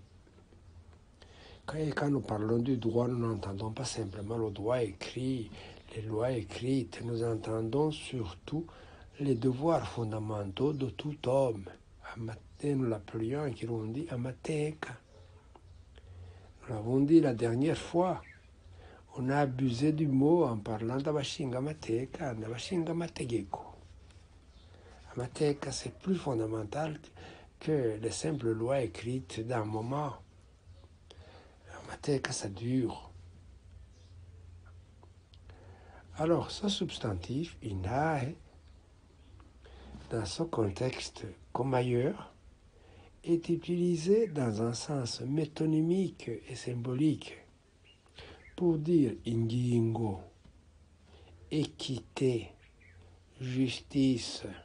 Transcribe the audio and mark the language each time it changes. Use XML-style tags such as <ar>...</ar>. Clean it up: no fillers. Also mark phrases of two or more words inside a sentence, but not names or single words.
<fr>Quand nous parlons du droit, nous n'entendons pas simplement le droit écrit, les lois écrites, nous entendons surtout les devoirs fondamentaux de tout homme. Nous l'appelions et nous dit Amateka. Nous l'avons dit la dernière fois. On a abusé du mot en parlant d'Abashingamateka, d'Abashingamategeko. Amateka, c'est plus fondamental que les simples lois écrites d'un moment. Amateka, ça dure. Alors, ce substantif, inahe, dans ce contexte comme ailleurs, est utilisé dans un sens métonymique et symbolique pour dire ingingo, équité, justice.</fr>